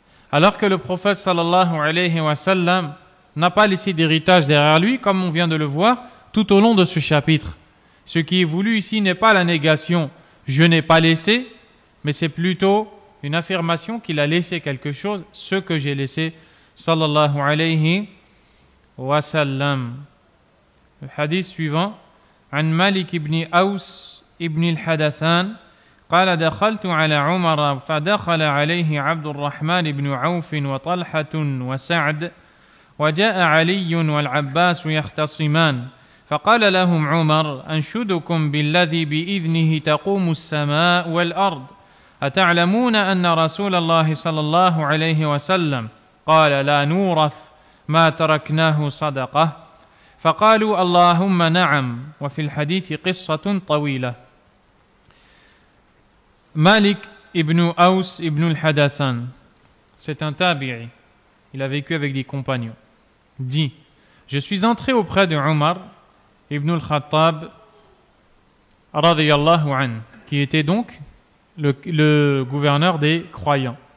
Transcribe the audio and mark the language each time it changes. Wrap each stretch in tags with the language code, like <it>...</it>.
<fr>Alors que le prophète sallallahu alayhi wa sallam n'a pas laissé d'héritage derrière lui, comme on vient de le voir tout au long de ce chapitre. Ce qui est voulu ici n'est pas la négation, je n'ai pas laissé, mais c'est plutôt une affirmation qu'il a laissé quelque chose, ce que j'ai laissé, sallallahu alayhi wa sallam. Le hadith suivant,</fr> <ar>عن مالك بن أوس ابن الحدثان قال دخلت على عمر فدخل عليه عبد الرحمن بن عوف وطلحة وسعد وجاء علي والعباس يختصمان فقال لهم عمر أنشدكم بالذي بإذنه تقوم السماء والأرض أتعلمون أن رسول الله صلى الله عليه وسلم قال لا نورث ما تركناه صدقة فقالوا اللهم نعم وفي الحديث قصة طويلة.</ar> <fr>Malik ibn Aus ibn al-Hadathan, c'est un tabi'i, il a vécu avec des compagnons, dit, je suis entré auprès de Omar ibn al-Khattab radiyallahu an, qui était donc le gouverneur des croyants.</fr>